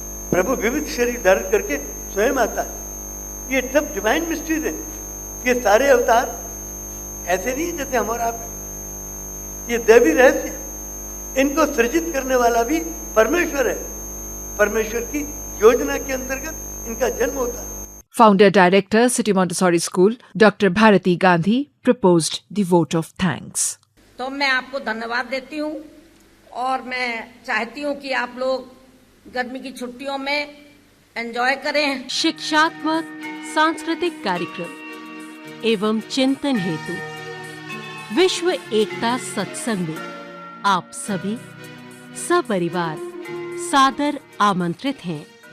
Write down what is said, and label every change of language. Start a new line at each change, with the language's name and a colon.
Hindi: प्रभु विविध शरीर धारण करके स्वयं आता है। ये सब डिवाइन मिस्ट्रीज है। ये सारे अवतार ऐसे नहीं जैसे हम और आप हैं, ये दैवी रहस्य है। इनको सृजित करने वाला भी परमेश्वर है। परमेश्वर की योजना के अंतर्गत इनका जन्म होता है।
English: Founder Director, City Montessori School, Dr. Bharati Gandhi, proposed the vote of thanks.
Hindi: तो मैं आपको धन्यवाद देती हूँ और मैं चाहती हूँ कि आप लोग गर्मी की छुट्टियों में एंजॉय करें। शिक्षात्मक सांस्कृतिक कार्यक्रम एवं चिंतन हेतु विश्व एकता सत्संग में आप सभी सपरिवार सादर आमंत्रित हैं।